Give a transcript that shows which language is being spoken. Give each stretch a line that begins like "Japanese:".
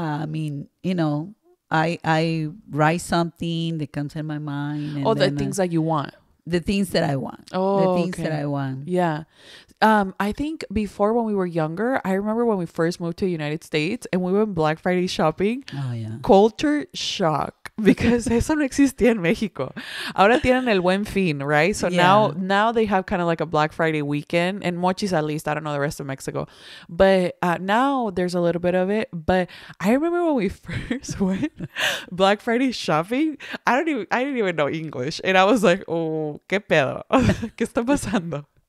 English: I mean, I write something that comes in my mind. And the things that you want. The things that I want. Oh, the things that I want. Yeah. I think before, when we were younger, I remember when we first moved to the United States and we went Black Friday shopping. Oh, yeah. Culture shock. Because
Spanish: eso no existía en Mexico. Ahora tienen el Buen Fin,
English: right? So now they have kind of like a Black Friday weekend, and Mochis, at least. I don't know the rest of Mexico, but now there's a little bit of it. But I remember when we first went Black Friday shopping, I didn't even know English, and I was like, oh,
Spanish: qué pedo, qué está pasando.